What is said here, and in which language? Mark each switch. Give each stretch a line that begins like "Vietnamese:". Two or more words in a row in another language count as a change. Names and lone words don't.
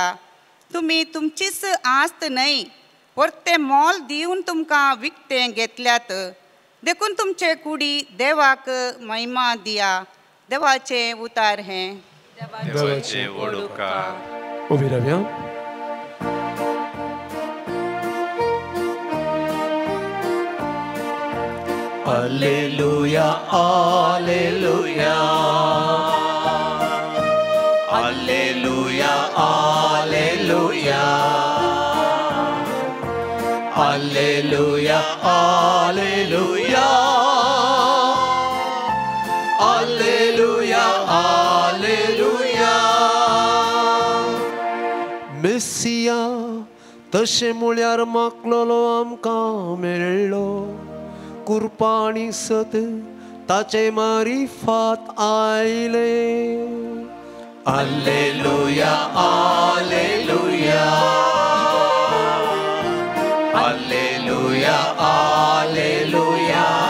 Konkani: तुमी तुमचीच आस्त न्हय, परते मोल दिवन तुमकां विकतें घेतल्यात. देखून तुमचे कुडी देवाक महिमा दिया. देवाचे उतार हें. देवाचे व्हड उपकार. उबी रावया.
Latin: Alleluia, alleluia. Alleluia, alleluia. Alleluia, alleluia. Alleluia, alleluia.
Konkani: Messia तशें म्हळ्यार मागलोलो आमकां मेळ्ळो कुरपाणी सत ताचे मारिफात आयले.
Latin: Alleluia, alleluia. Alleluia, alleluia.